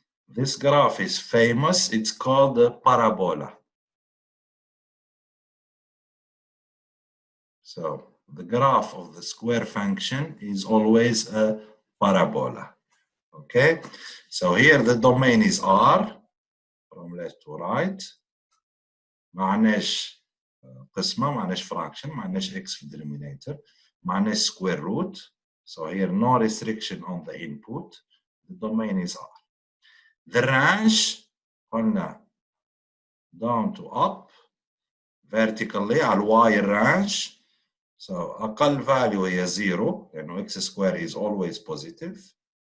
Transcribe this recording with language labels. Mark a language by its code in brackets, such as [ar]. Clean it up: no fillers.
[en] This graph is famous, it's called the parabola. So the graph of the square function is always a parabola. Okay, so here the domain is R from left to right. [ar] معناش قسمة، معناش fraction، معناش x في denominator، معناش square root. [en] So here no restriction on the input. The domain is R. The range قلنا down to up vertically على y range. So أقل value هي 0 لأنه x square is always positive.